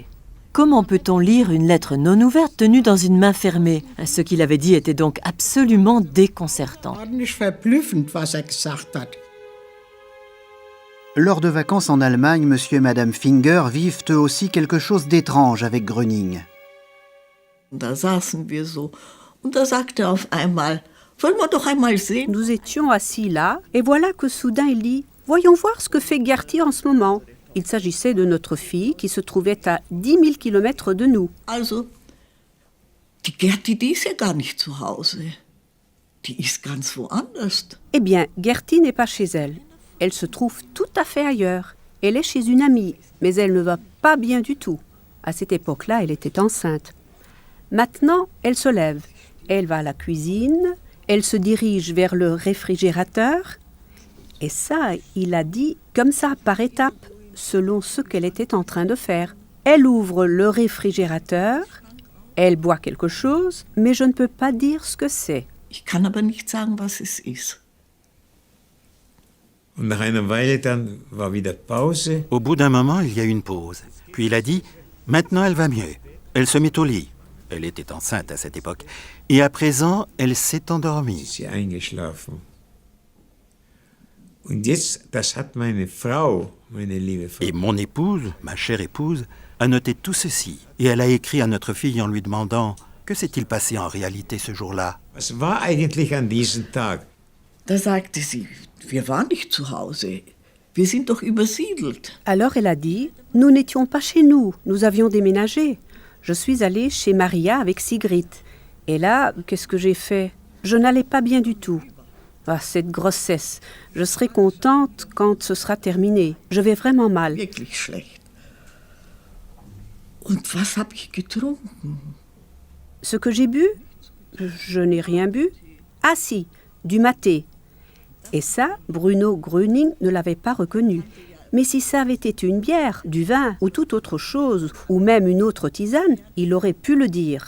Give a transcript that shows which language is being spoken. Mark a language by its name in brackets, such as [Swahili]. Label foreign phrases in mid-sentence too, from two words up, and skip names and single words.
[French] Comment peut-on lire une lettre non ouverte tenue dans une main fermée ? Ce qu'il avait dit était donc absolument déconcertant. Lors de vacances en Allemagne, monsieur et madame Finger vivent eux aussi quelque chose d'étrange avec Gröning. [German] Da saßen wir so und da sagte er auf einmal, wollen wir doch einmal sehen? [French] Nous étions assis là, et voilà que soudain il dit « Voyons voir ce que fait Gertie en ce moment ». Il s'agissait de notre fille qui se trouvait à 10 000 kilomètres de nous. [German] Also, die Gertie, die ist ja gar nicht zu Hause. Die ist ganz woanders. [French] Eh bien, Gertie n'est pas chez elle. Elle se trouve tout à fait ailleurs. Elle est chez une amie, mais elle ne va pas bien du tout. À cette époque-là, elle était enceinte. Maintenant, elle se lève. Elle va à la cuisine, elle se dirige vers le réfrigérateur. Et ça, il a dit comme ça, par étapes, selon ce qu'elle était en train de faire. Elle ouvre le réfrigérateur, elle boit quelque chose, mais je ne peux pas dire ce que c'est. [German] Ich kann aber nicht sagen, was es ist. [French] Au bout d'un moment, il y a eu une pause. Puis il a dit « Maintenant, elle va mieux. Elle se met au lit. » Elle était enceinte à cette époque. Et à présent, elle s'est endormie. Et mon épouse, ma chère épouse, a noté tout ceci. Et elle a écrit à notre fille en lui demandant « Que s'est-il passé en réalité ce jour-là » [German] Da sagte sie, wir waren nicht zu Hause. Wir sind doch übersiedelt. [French] Alors elle a dit, nous n'étions pas chez nous, nous avions déménagé. Je suis allée chez Maria avec Sigrid. Et là, qu'est-ce que j'ai fait ? Je n'allais pas bien du tout. Ah, cette grossesse, je serai contente quand ce sera terminé. Je vais vraiment mal. [German] Wirklich schlecht. Und was habe ich getrunken? [French] Ce que j'ai bu ? Je n'ai rien bu. Ah si, du maté. Et ça, Bruno Gröning ne l'avait pas reconnu. Mais si ça avait été une bière, du vin ou toute autre chose, ou même une autre tisane, il aurait pu le dire.